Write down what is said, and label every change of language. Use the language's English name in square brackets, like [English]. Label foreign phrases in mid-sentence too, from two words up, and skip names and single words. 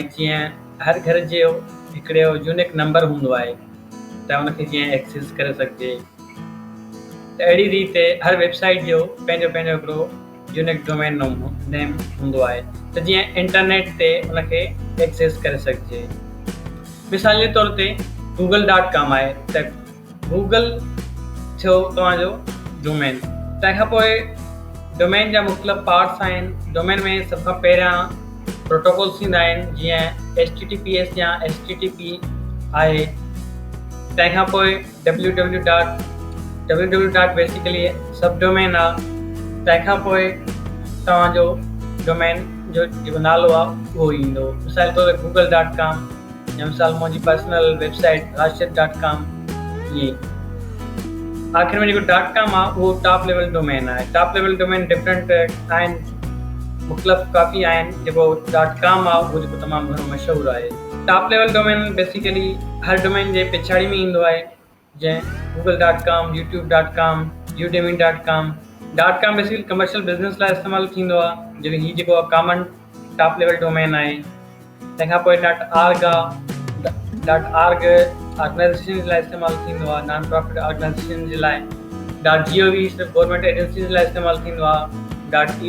[Sindhi] जीअं हर घर जो हिकिड़ो [English] unique number [Sindhi] हूंदो आहे त उनखे जीअं एक्सेस करे सघिजे, त अहिड़ी रीति हर वेबसाइट जो पंहिंजो पंहिंजो हिकिड़ो [English] unique domain name [Sindhi] हूंदो आहे त जीअं इंटरनेट ते उनखे एक्सेस करे सघिजे। मिसाल जे तौर ते google.com आहे त गूगल थियो तव्हांजो डोमेन। तंहिंखां पोइ डोमेन जा मुख़्तलिफ़ पार्ट्स आहिनि। डोमेन में सभ खां पहिरियां प्रोटोकॉल्स ईंदा आहिनि, जीअं HTTPS या HTTP आहे। तंहिंखां पोइ www [English] basically sub domain [Sindhi] आहे। तंहिंखां पोइ तव्हांजो डोमेन जो जेको नालो आहे उहो ईंदो। मिसाल तौर ते google.com या मिसाल मुंहिंजी [English] personal website [Sindhi] rashid.com। ईअं आख़िर में जेको .com आहे उहो [English] top level domain [Sindhi] आहे। [English] top level domain different [Sindhi] आहिनि, मुख़्तलिफ़ काफ़ी आहिनि। जेको .com आहे उहो जेको तमामु घणो मशहूरु आहे। [English] top level domain basically [Sindhi] हर डोमेन जे पिछाड़ी में ईंदो आहे, जीअं google.com, youtube.com, udemy.com। .com [English] basically commercial business [Sindhi] लाइ इस्तेमालु थींदो आहे, जेको हीउ जेको आहे [English] common top level domain [Sindhi] आहे। तंहिंखां पोइ .org आहे। .org ऑर्गेनाइज़ेशन जे लाइ इस्तेमालु थींदो आहे, [English] non profit organization [Sindhi] जे लाइ। .gov सिर्फ़ु [English] government agency [Sindhi] जे लाइ इस्तेमालु थींदो आहे।